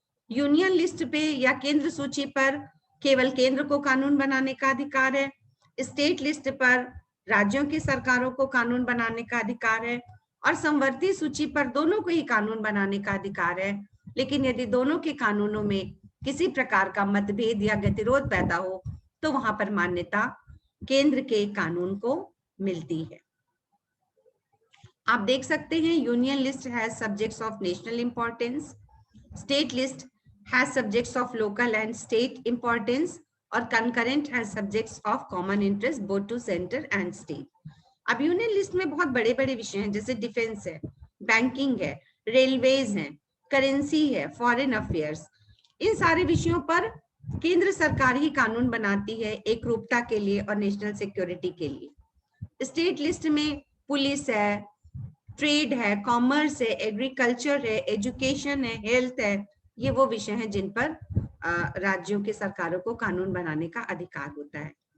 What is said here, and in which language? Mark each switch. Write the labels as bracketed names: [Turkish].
[Hindi] Union list पे या केंद्र सूची पर केवल केंद्र को कानून बनाने का अधिकार है, स्टेट लिस्ट पर राज्यों की सरकारों को कानून बनाने का अधिकार है, और संवर्ती सूची पर दोनों को ही कानून बनाने का अधिकार है। लेकिन यदि दोनों के कानूनों में किसी प्रकार का मतभेद या गतिरोध पैदा हो तो वहां पर मान्यता केंद्र के कानून को मिलती है। आप देख सकते हैं [English] Union list has subjects of national importance, state list has subjects of local and state importance, और concurrent has subjects of common interest both to center and state. [Hindi] अब यूनियन लिस्ट में बहुत बड़े बड़े विषय हैं, जैसे डिफेंस है, बैंकिंग है, रेलवेज है, करेंसी है, फॉरेन अफेयर्स। इन सारे विषयों पर केंद्र सरकार ही कानून बनाती है एक रूपता के लिए और नेशनल सिक्योरिटी के लिए। स्टेट लिस्ट में पुलिस है, ट्रेड है, कॉमर्स है, एग्रीकल्चर है, एजुकेशन है, हेल्थ है, ये वो विषय हैं जिन पर राज्यों की सरकारों को कानून बनाने का अधिकार होता है।